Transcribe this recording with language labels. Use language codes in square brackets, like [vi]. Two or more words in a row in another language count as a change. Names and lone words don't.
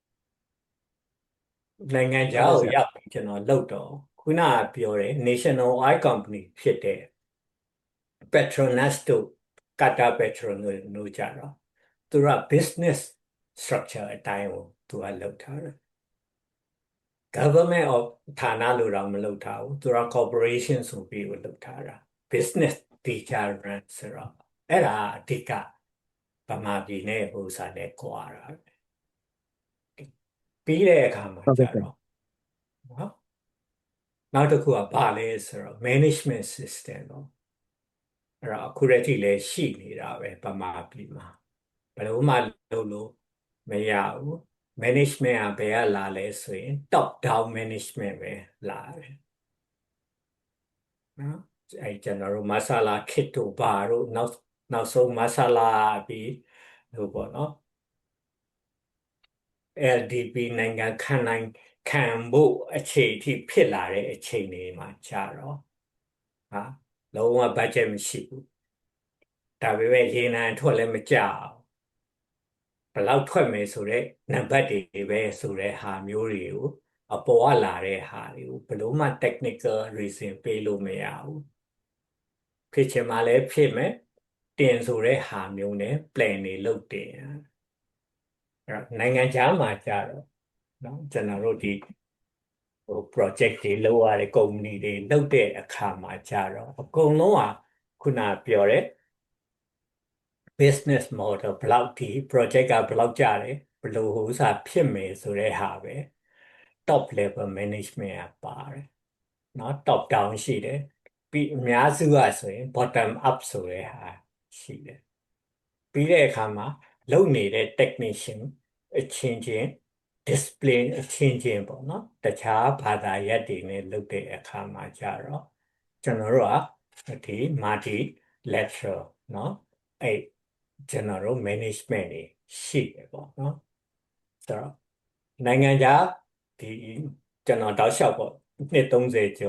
[my] နိုင်ငံခြားကိုရောက်ပြီးကျွန်တော်လုပ်တော့ခုနကပြောတဲ့ [en] National Oil Company [my] ဖြစ်တဲ့ Petronas တို့ Qatar Petroleum တို့ကြတော့သူက [en] business structure [my] အတိုင်းကိုသူကလုပ်ထားတယ် [en] government of [my] ဌာနလို့တော့မလုပ်ထားဘူးသူက corporation ဆိုပြီးကိုလုပ်ထားတာ [en] business teacher run [my] ဆိုတော့အဲ့ဒါအဓိကဗမာပြည်နဲ့ဟိုစားနဲ့ကွာတာ ပြီးတဲ့အခါမှာကြတော့နော်နောက်တစ်ခုကဘာလဲဆိုတော့ [en] management system [my] တော့အဲ့တော့အခုတည်းကလည်းရှိနေတာပဲဗမာပြည်မှာဘယ်လိုမှလုပ်လို့မရဘူး management ကဘယ်ကလာလဲဆိုရင် [en] top down management [my] ပဲလာတယ်နော်အဲ့ကျွန်တော်တို့မဆလာခစ်တို့ဘာတို့နောက်ဆုံးမဆလာပြီးဟိုပေါ့နော် LDP နိုင်ငံခံဖို့အခြေအထိဖြစ်လာတဲ့အချိန်တွေမှာကြာတော့ဟာလုံးဝ budget မရှိဘူးဒါပေမဲ့ရေနံထွက်လည်းမ ကြအောင်ဘယ်လောက်ထွက်မယ်ဆိုတော့နံပါတ်တွေပဲဆိုတဲ့ဟာမျိုးတွေကိုအပေါ်ကလာတဲ့ဟာတွေကိုဘယ်လိုမှ [en] technical reason [my] ပေးလို့မရဘူးဖြစ်ချင်မှလည်းဖြစ်မယ်တင်ဆိုတဲ့ဟာမျိုးနဲ့ plan တွေလုပ်တင်အဲ့တော့နိုင်ငံခြားမှာကြာတော့နော်ကျွန်တော်တို့ဒီဟို project တွေလုပ်ရတဲ့ company တွေလုပ်တဲ့အခါမှာကြာတော့အကုန်လုံးကခုနပြောတဲ့ [en] business model [my] ဘယ်လောက်ဒီ project ကဘယ်လောက်ကြတယ်ဘယ်လိုဟိုစားဖြစ်မယ်ဆိုတဲ့ဟာပဲ [en] top level management [my] ကပါတယ်နော် [en] top down [my] ရှိတယ်ပြီးအများစုကဆိုရင် [en] bottom up [my] ဆိုတဲ့ဟာရှိတယ်ပြီး တဲ့အခါမှာလုပ်နေတဲ့ technician အချင်းချင်း discipline အချင်းချင်းပေါ့နော်တခြားဘာသာရပ်တွေနဲ့လုပ်တဲ့အခါမှာကြတော့ကျွန်တော်တို့ကဒီ [en] multi lateral [my] နော်အဲ့ကျွန်တော်တို့ management တွေရှိတယ်ပေါ့နော်ဆိုတော့နိုင်ငံခြားဒီကျွန်တော်တောက်လျှောက်ပေါ့နှစ်30ကျော်